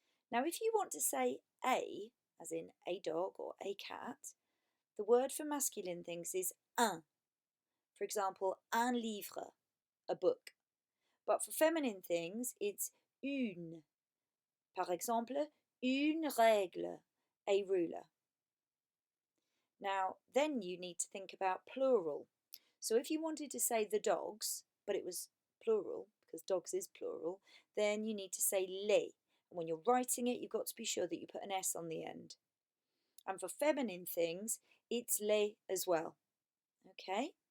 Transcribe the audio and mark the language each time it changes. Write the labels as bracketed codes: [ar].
[en] Now, if you want to say a, as in a dog or a cat, the word for masculine things is un. For example, [fr] un livre, [en] a book. But for feminine things, it's une. [fr] Par exemple, une règle, [en] a ruler. Now, then you need to think about plural. So if you wanted to say the dogs, but it was plural, because dogs is plural, then you need to say les. And when you're writing it, you've got to be sure that you put an S on the end. And for feminine things, it's les as well. Okay?